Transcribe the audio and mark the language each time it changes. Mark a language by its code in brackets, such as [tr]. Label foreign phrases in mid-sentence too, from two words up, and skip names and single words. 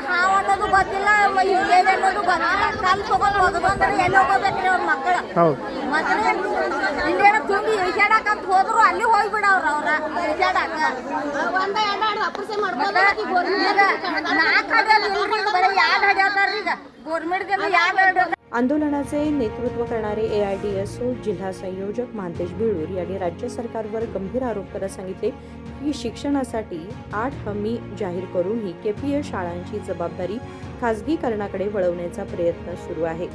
[kn] ಹಾವು ಅನ್ನೋದು ಗೊತ್ತಿಲ್ಲ, ಏನ್ ಅನ್ನೋದು ಗೊತ್ತಿಲ್ಲ. ಕಲ್ಲು ತಗೊಂಡು ಹೋಗೋದಂದ್ರೆ ಎಲ್ಲಿ ಹೋಗ್ಬೇಕ್ರಿ ಅವ್ರ ಮಕ್ಕಳು? ಮತ್ತೆ ಇಲ್ಲೇನೋ ತುಂಬಿ ಈಜಾಡಕಂತ ಹೋದ್ರು ಅಲ್ಲಿ ಹೋಗ್ಬಿಡವ್ರ ಅವ್ರ ಈಜಾಡಕ. ಒಂದ ಎರಡು ಅಪ್ರಸೆ ಮಾಡ್ತಾರೆ. ನಾಲ್ಕು ಹಡಿಯೋದು ಬರೀ ಯಾರು ಹಡಿಯೋತಾರ್ರಿ? ಈಗ ಗೋರ್ಮೆಂಟ್ಗೆ ಯಾರು? [mr] आंदोलनाचे नेतृत्व करणारे एआयडीएसओ जिल्हा संयोजक महांतेश बिळूर यांनी राज्य सरकारवर गंभीर आरोप करत सांगितले की शिक्षणासाठी 8 हमी जाहीर करूनही केपीएस शाळांची जबाबदारी खासगीकरणाकडे वळवण्याचा प्रयत्न सुरू आहे.